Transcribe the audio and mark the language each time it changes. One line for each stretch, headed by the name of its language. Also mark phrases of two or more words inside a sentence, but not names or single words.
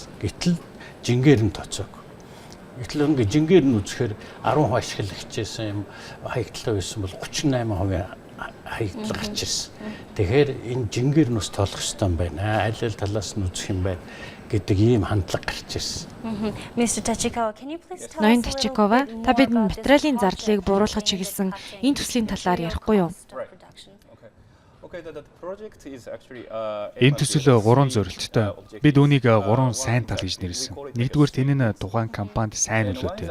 Mongolian: Гэтэл жингээр нь тооцоог. Гэтэл ингээ жингээр нь үзэхээр 10% ашиглагчээсэн юм хаягдлаа байсан бол 38% хаягдал гарч ирсэн. Тэгэхээр энэ жингээр нь ус тоолох ёстой юм байна. Аль аль талаас нь үзэх юм байна гэдэг ийм хандлага гарч ирсэн.
English: Mr. Tachikawa, can you please tell us
Mongolian: Ноён Тачикова, та бидэнд материалын зардлыг бууруулахад чиглэсэн энэ төслийн талаар ярихгүй юу? Энэ төсөл 3 зорилттой. Бид үүнийг 3 сайн тал гэж нэрлэсэн. Нэгдүгээр энэ нь тухайн компанид сайн нөлөөтэй.